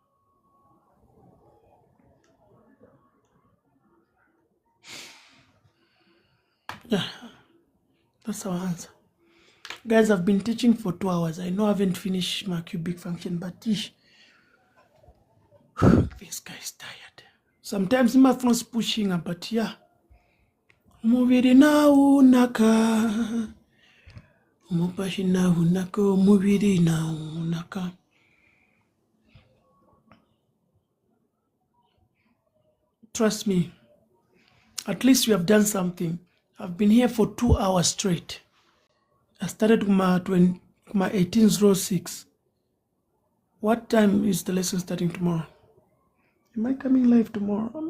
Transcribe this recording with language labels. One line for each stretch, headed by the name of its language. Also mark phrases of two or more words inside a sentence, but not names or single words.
English: Yeah, that's our answer. Guys, I've been teaching for 2 hours. I know I haven't finished my cubic function, but this guy is tired. Sometimes my phone's pushing, but yeah.
Bemba: Mubiri na unaka. Mupashi na unaka. Mubiri na unaka.
English: Trust me, at least you have done something. I've been here for 2 hours straight. I started my 18:06. What time is the lesson starting tomorrow? Am I coming live tomorrow?